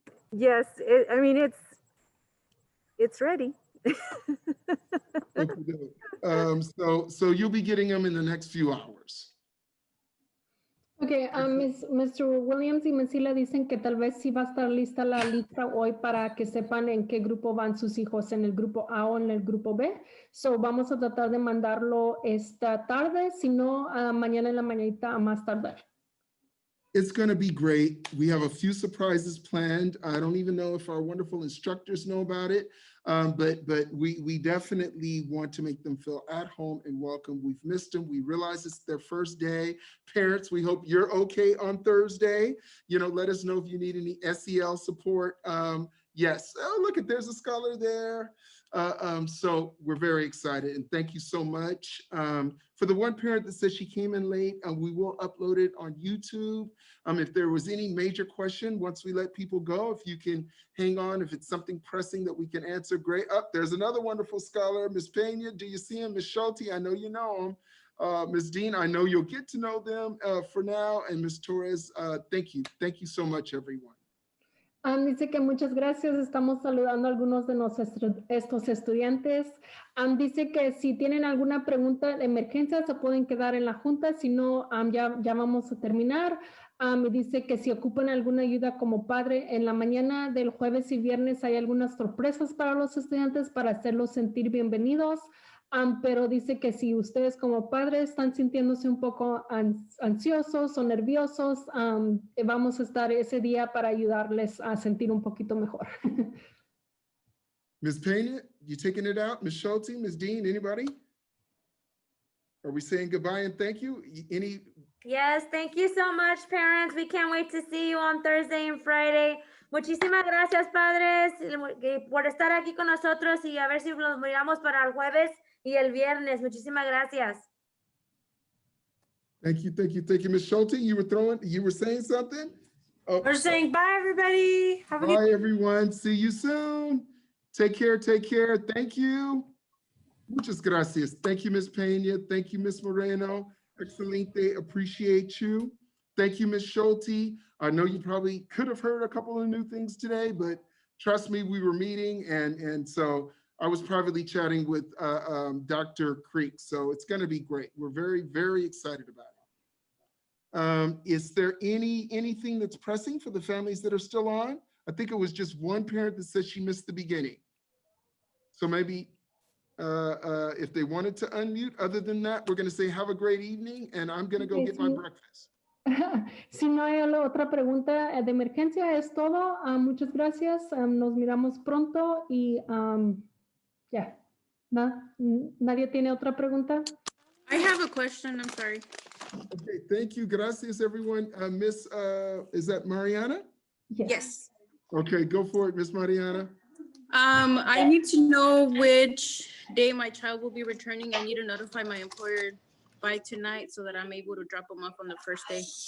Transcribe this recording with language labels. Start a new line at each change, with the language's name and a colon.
English: Yes, I mean it's ready. Okay, so you'll be getting them in the next few hours. Ok, Mr. Williams y Ms.
Spanish: Hila dicen que tal vez sí va a estar lista la lista hoy para que sepan en qué grupo van sus hijos, en el grupo A o en el grupo B. So vamos a tratar de mandarlo esta tarde, si no, mañana en la mañanita a más tardar.
English: It's going to be great. We have a few surprises planned. I don't even know if our wonderful instructors know about it, but we definitely want to make them feel at home and welcome. We've missed them. We realize it's their first day. Parents, we hope you're okay on Thursday. You know, let us know if you need any SEL support. Yes. Oh, look, there's a scholar there. So we're very excited and thank you so much. For the one parent that says she came in late, we will upload it on YouTube. If there was any major question, once we let people go, if you can hang on, if it's something pressing that we can answer, great. There's another wonderful scholar, Ms. Pena. Do you see him? Ms. Schulte, I know you know him. Ms. Dean, I know you'll get to know them for now. And Ms. Torres, thank you. Thank you so much, everyone.
Spanish: Dice que muchas gracias, estamos saludando a algunos de estos estudiantes. Dice que si tienen alguna pregunta de emergencia se pueden quedar en la junta, si no, ya vamos a terminar. Dice que si ocupan alguna ayuda como padre, en la mañana del jueves y viernes hay algunas sorpresas para los estudiantes para hacerlos sentir bienvenidos. Pero dice que si ustedes como padres están sintiéndose un poco ansiosos o nerviosos, vamos a estar ese día para ayudarles a sentir un poquito mejor.
English: Ms. Pena, you taking it out? Ms. Schulte, Ms. Dean, anybody? Are we saying goodbye and thank you? Yes, thank you so much, parents. We can't wait to see you on Thursday and Friday.
Spanish: Muchísimas gracias, padres, por estar aquí con nosotros y a ver si nos miramos para el jueves y el viernes. Muchísimas gracias.
English: Thank you. Ms. Schulte, you were saying something? Oh, We're saying bye, everybody. Have a good bye, everyone. See you soon. Take care. Thank you.
Spanish: Muchas gracias.
English: Thank you, Ms. Pena. Thank you, Ms. Moreno. Excelente. Appreciate you. Thank you, Ms. Schulte. I know you probably could have heard a couple of new things today, but trust me, we were meeting and so I was privately chatting with Dr. Creek. So it's going to be great. We're very, very excited about it. Is there anything that's pressing for the families that are still on? I think it was just one parent that said she missed the beginning. So maybe if they wanted to unmute, other than that, we're going to say have a great evening and I'm going to go get my breakfast.
Spanish: Si no hay otra pregunta de emergencia, es todo. Muchas gracias. Nos miramos pronto y ya. ¿Nadie tiene otra pregunta?
English: I have a question. I'm sorry. Okay, thank you. Gracias, everyone. Miss, is that Mariana? Yes. Okay, go for it, Miss Mariana. I need to know which day my child will be returning. I need to notify my employer by tonight so that I'm able to drop them off on the first day.